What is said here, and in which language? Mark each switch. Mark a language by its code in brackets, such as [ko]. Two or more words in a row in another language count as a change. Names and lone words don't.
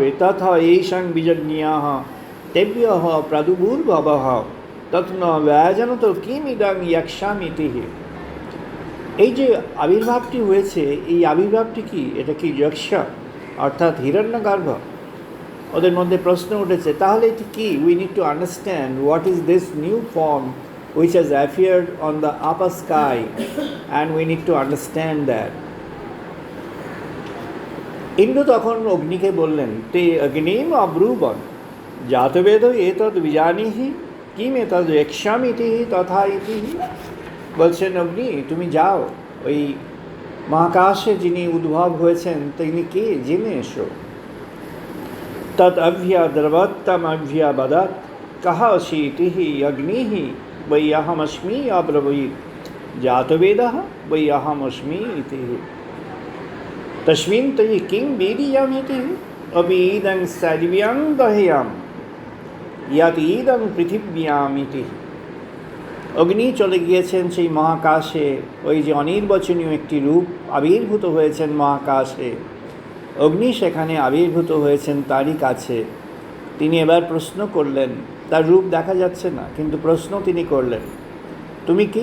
[sa] তথা এই সং বিজজ্ঞিয়াহ তেভ্য প্রাদুর্ভূর্ভবঃ তৎন ব্যজনত কিমিদং ইয়াক্ষ্যামিতি। [bn] এই যে আবির্ভাবটি হয়েছে, এই আবির্ভাবটি কি, এটা কি যক্ষ অর্থাৎ হিরণ্যগর্ভ? ওদের মধ্যে প্রশ্ন উঠেছে তাহলে এটি কি। [en] we need to understand what is this new form which has appeared on the upper sky, and we need to understand that. [bn] ইন্দ্র তখন অগ্নিকে বললেন [sa] তে অগ্নিম অব্রুবন জাতবেদ এতদ বিজানিহি কিম এতদ যক্ষ্যামিতি তথা ইতি। [bn] বলছেন অগ্নি তুমি যাও, ওই মহাকাশে যিনি উদ্ভব হয়েছেন তিনি কে জেনে এসো। [sa] তৎ অভ্যা দ্রবত্তম অভ্যা বদৎ কহ অসীতি অগ্নি वै अहमस्मि अब्रवीत् जातवेदः वै अहमस्मि इति। तस्मिन् तयि किं वीर्यमिति अपि इदं सर्व्यं दह्यं यत् इदं पृथिव्याम् इति। [bn] অগ্নি চলে গিয়েছেন সেই মহাকাশে, ওই যে অনির্বচনীয় একটি রূপ আবির্ভূত হয়েছেন মহাকাশে, অগ্নি সেখানে আবির্ভূত হয়েছেন তারই কাছে। তিনি এবার প্রশ্ন করলেন, তার রূপ দেখা যাচ্ছে না কিন্তু প্রশ্ন তিনি করলেন তুমি কি।